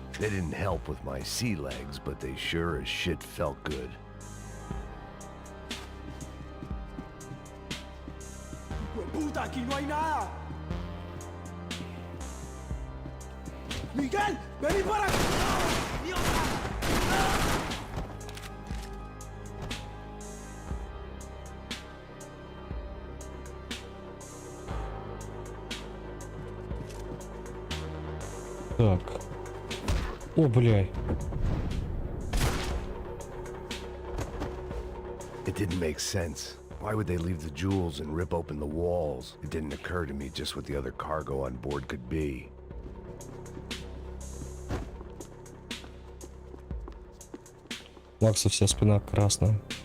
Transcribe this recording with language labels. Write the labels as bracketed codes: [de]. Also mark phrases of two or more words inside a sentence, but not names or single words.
[en] They didn't help with my sea legs, but they sure as shit felt good. [es] ¡Puta, aquí no hay nada! ¡Miguel! ¡Vení para acá! [ru] Так. О, бля. [en] It didn't make sense. Why would they leave the jewels and rip open the walls? It didn't occur to me just what the other cargo on board could be. [ru] Макса вся спина красная.